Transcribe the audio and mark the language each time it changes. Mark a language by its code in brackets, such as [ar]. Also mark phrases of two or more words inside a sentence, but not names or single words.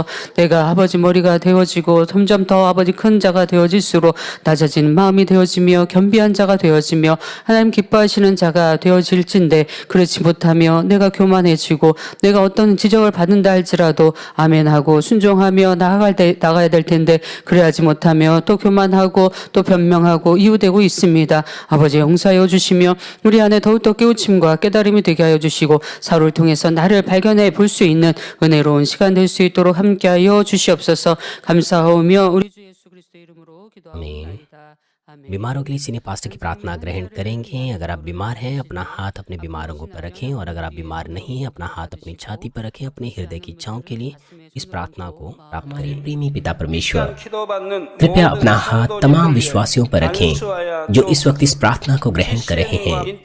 [ko] 내가 아버지 머리가 되어지고 점점 더 아버지 큰 자가 되어질수록 낮아지는 마음이 되어지며 겸비한 자가 되어지며 하나님 기뻐하시는 자가 되어질진데 그렇지 못하며 내가 교만해지고 내가 어떤 지적을 받는다 할지라도 아멘하고 순종하며 나가야 될 텐데 그래야지 못하며 또 교만하고 또 변명하고 이유되고 있습니다. 아버지 용서하여 주시며 우리 안에 더욱더 깨우침과 깨달음이 되게 하여 주시고 사울을 통해서 나를 발견해 볼 수 있는 은혜로운 시간 될 수 있도록 함께하여 주시옵소서. 감사하오며 우리 주 예수 그리스도의 이름으로 기도하옵나이다. [hi] आमीन। बीमारों के लिए [en] senior pastor [hi] की प्रार्थना ग्रहण करेंगे। अगर आप बीमार हैं अपना हाथ अपने बीमारों पर रखें और अगर आप बीमार नहीं हैं अपना हाथ अपनी छाती पर रखें। अपने हृदय की इच्छाओं के लिए इस प्रार्थना को प्राप्त करें। प्रेमी पिता परमेश्वर, कृपया अपना हाथ तमाम विश्वासियों पर रखें जो इस वक्त इस प्रार्थना को ग्रहण कर रहे हैं।